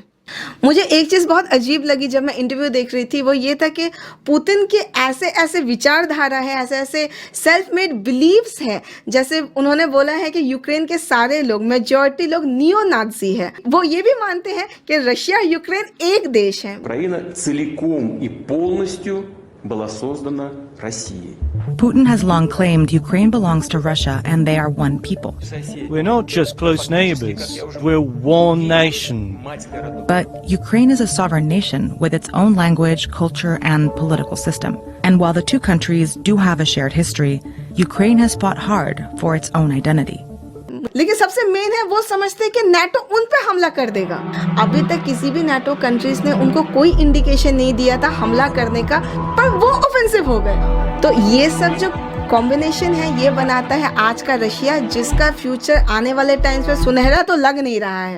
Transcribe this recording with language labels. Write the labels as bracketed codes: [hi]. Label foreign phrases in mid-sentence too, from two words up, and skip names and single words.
[hi] मुझे एक चीज बहुत अजीब लगी जब मैं इंटरव्यू देख रही थी, वो ये था कि पुतिन के ऐसे ऐसे विचारधारा है, ऐसे ऐसे [en] self made believes [hi] है। जैसे उन्होंने बोला है कि यूक्रेन के सारे लोग, मेजॉरिटी लोग नियो नाजी है। वो ये भी मानते हैं कि रशिया यूक्रेन एक देश है। [ru] Украина целиком и полностью была создана Россией. [en] Putin has long claimed Ukraine belongs to Russia and they are one people. We're not just close neighbors, we're one nation. But Ukraine is a sovereign nation with its own language, culture, and political system. And while the two countries do have a shared history, Ukraine has fought hard for its own identity. [hi] लेकिन सबसे मेन है वो समझते हैं कि नाटो उन पे हमला कर देगा। अभी तक किसी भी नाटो कंट्रीज ने उनको कोई इंडिकेशन नहीं दिया था हमला करने का, पर वो ऑफेंसिव हो गए। तो ये सब जो कॉम्बिनेशन है ये बनाता है आज का रशिया, जिसका फ्यूचर आने वाले टाइम्स में सुनहरा तो लग नहीं रहा है।